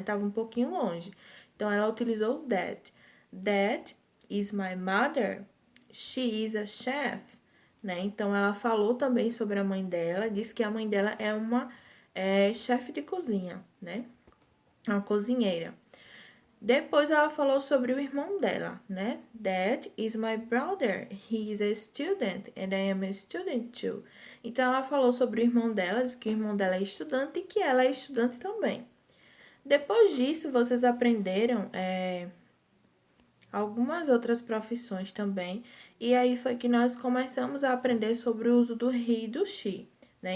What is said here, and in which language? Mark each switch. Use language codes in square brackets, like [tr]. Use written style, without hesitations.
[pt] Estava um pouquinho longe. Então, ela utilizou that. [en] That is my mother. She is a chef, [pt] né? Então, ela falou também sobre a mãe dela, disse que a mãe dela é uma chefe de cozinha, né? Uma cozinheira. Depois ela falou sobre o irmão dela, né? [en] That is my brother. He is a student and I am a student too. [pt] Então ela falou sobre o irmão dela, disse que o irmão dela é estudante e que ela é estudante também. Depois disso, vocês aprenderam algumas outras profissões também. E aí foi que nós começamos a aprender sobre o uso do he e do she, né?